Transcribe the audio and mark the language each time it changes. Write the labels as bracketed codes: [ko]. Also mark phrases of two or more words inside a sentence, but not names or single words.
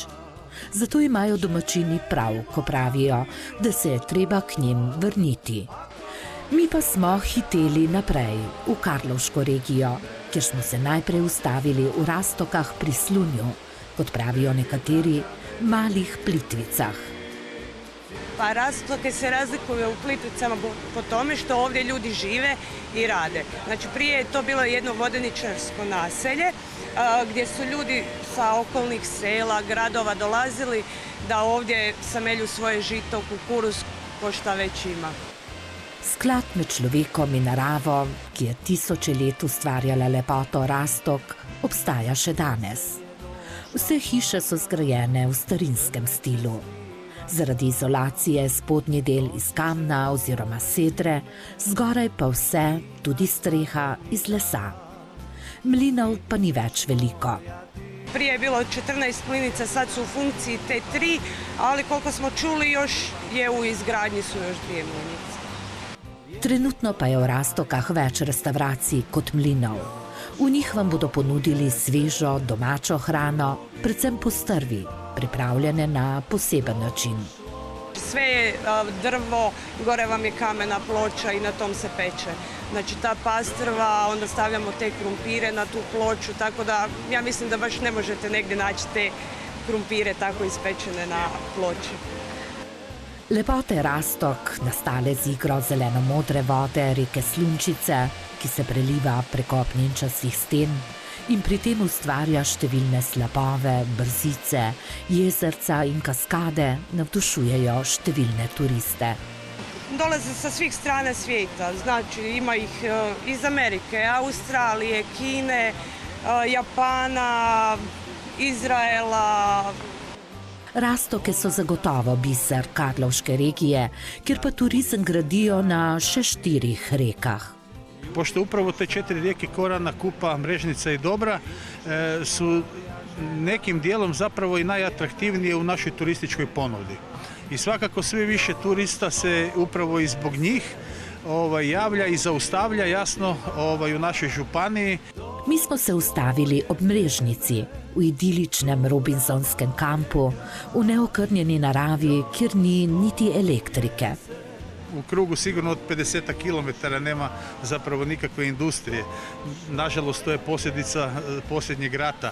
[sl] Zato imajo domačini prav, ko pravijo, da se je treba k njim vrniti. Mi pa smo hiteli naprej v Karlovško regijo, kjer smo se najprej ustavili v Rastokah pri Slunju, kot pravijo nekateri, malih Plitvicah. [hr] Pa Rastoke se razlikuju u Plitvicama po tome što ovdje ljudi žive i rade. Znači prije je to bilo jedno vodeničarsko naselje gdje su ljudi sa okolnih sela, gradova dolazili da ovdje samelju svoje žito, kukuruz, ko šta već ima. [sl] Sklad med človekom in naravo, ki je tisoče let ustvarjala lepoto Rastok, obstaja še danes. Vse hiše so zgrajene v starinskem stilu. Zaradi izolacije spodnji del iz kamna oziroma sedre, zgoraj pa vse, tudi streha, iz lesa. Mlinov pa ni več veliko. [hr] Prije je bilo 14 mlinica, sad su u funkciji te 3, ali koliko smo čuli još je u izgradnji su još 2 mlinice. [sl] Trenutno pa je v Rastokah več restavracij kot mlinov. V njih vam bodo ponudili svežo, domačo hrano, predvsem postrvi, pripravljene na poseben način. [hr] Sve je drvo, gore vam je kamena ploča i na tom se peče. Znači ta pastrva, onda stavljamo te krumpire na tu ploču, tako da ja mislim da baš ne možete negdje naći te krumpire tako ispečene na ploči. [sl] Lepote Rastok, nastale z igro zeleno-modre vode reke Slunčice, ki se preliva preko pnenčastih sten in pri tem ustvarja številne slapove, brzice, jezerca in kaskade, navdušujejo številne turiste. [hr] Dolaze sa svih strana svijeta, znači ima ih iz Amerike, Australije, Kine, Japana, Izraela. [sl] Rastoke so zagotovo biser Karlovške regije, kjer pa turizem gradijo na še 4 rekah. [hr] Pošto upravo te 4 rijeke Korana, Kupa, Mrežnica i Dobra su nekim dijelom zapravo i najatraktivnije u našoj turističkoj ponudi. I svakako sve više turista se upravo i zbog njih javlja i zaustavlja jasno u našoj županiji. [sl] Mi smo se ustavili ob Mrežnici, v idiličnem robinsonskem kampu, v neokrnjeni naravi, kjer ni niti elektrike. [hr] U krugu sigurno od 50 km nema zapravo nikakve industrije. Nažalost, to je posljedica posljednjeg rata.